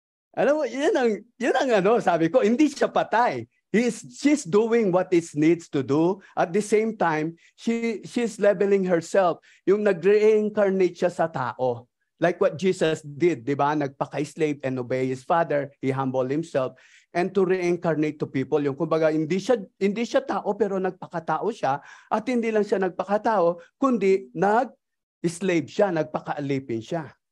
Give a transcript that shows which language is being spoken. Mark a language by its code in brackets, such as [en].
[tl] Alam mo, yan ang sabi ko, hindi siya patay. [en] She's doing what it needs to do. At the same time, she's leveling herself. [tl] Yung nag-reincarnate siya sa tao. [en] Like what Jesus did, di ba? Nagpaka-slave and obey his father. He humbled himself. And to reincarnate to people. [tl] Yung kumbaga, hindi siya tao pero nagpakatao siya. At hindi lang siya nagpakatao, kundi nag-slave siya, nagpaka-alipin siya.